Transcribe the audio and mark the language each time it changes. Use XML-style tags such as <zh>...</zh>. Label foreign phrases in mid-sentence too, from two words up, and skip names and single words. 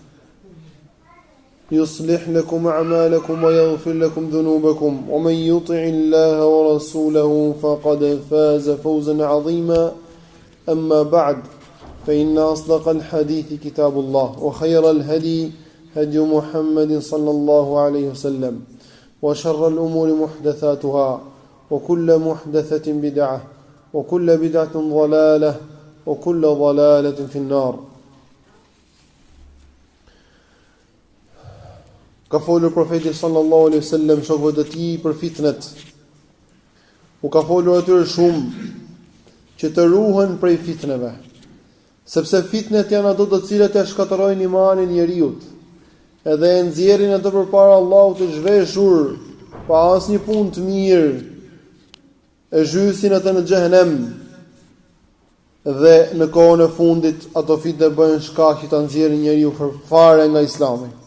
<ar>يصلح لكم أعمالكم ويغفر لكم ذنوبكم ومن يطع الله ورسوله فقد فاز فوزا عظيما أما بعد فإن أصدق الحديث كتاب الله وخير الهدي هدي محمد صلى الله عليه وسلم وشر الأمور محدثاتها وكل محدثة بدعة وكل بدعة ضلالة وكل ضلالة في النار.</ar> <sq>Ka folur profeti</sq> <ar>صلى الله عليه وسلم</ar> <sq>shokëve të tij për fitnet. U ka folur atyre shumë që të ruhen prej fitneve, sepse fitnet janë ato të cilat e shkatërrojnë imanin e njeriu, edhe e nxjerrin ato përpara Allahut të zhveshur pa asnjë punë të mirë, e zhysin atë në xhehenem, dhe në kohën e fundit ato fitne bëjnë shkak që ta nxjerrin njeriu fare nga Islami.</sq>